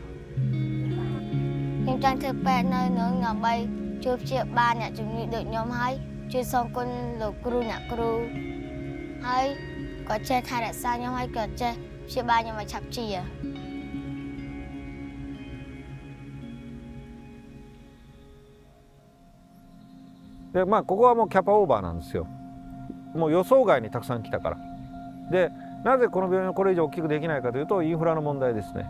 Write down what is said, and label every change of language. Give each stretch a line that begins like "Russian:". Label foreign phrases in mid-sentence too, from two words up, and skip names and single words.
Khmer: ខ្ញុំចង់ធ្វើពេទ្យនៅនឹងដើម្បីជួយព្យាបាលអ្នកជំងឺដូចខ្ញុំហើយជួយសងគុណលោកគ្រូអ្នកគ្រូហើយក៏ចេះថែរក្សាខ្ញុំហើយក៏ចេះព្យាបាលខ្ញុំឲ្យឆាប់ជា
Japanese: でまあここはもうキャパオーバーなんですよ。もう予想外にたくさん来たから。でなぜこの病院をこれ以上大きくできないかというとインフラの問題ですね。